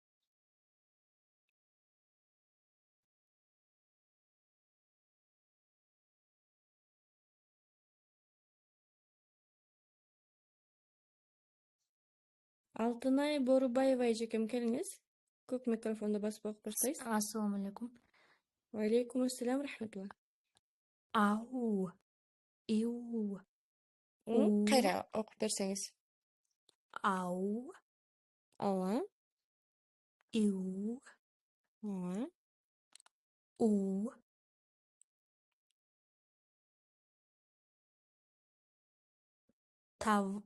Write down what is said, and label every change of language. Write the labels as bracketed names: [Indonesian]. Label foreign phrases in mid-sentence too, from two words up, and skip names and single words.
[Kyrgyz] Алтынай Борубаева эжекем келиңиз. Көк микрофонду басып окуп баштайбыз. [Arabic] السلام عليكم. عليكم السلام رحمة الله. Ау. Иу. У. [Kyrgyz] Кайра окуп берсеңиз. Ау. Ооба. Иу. Ооба. У. Тау.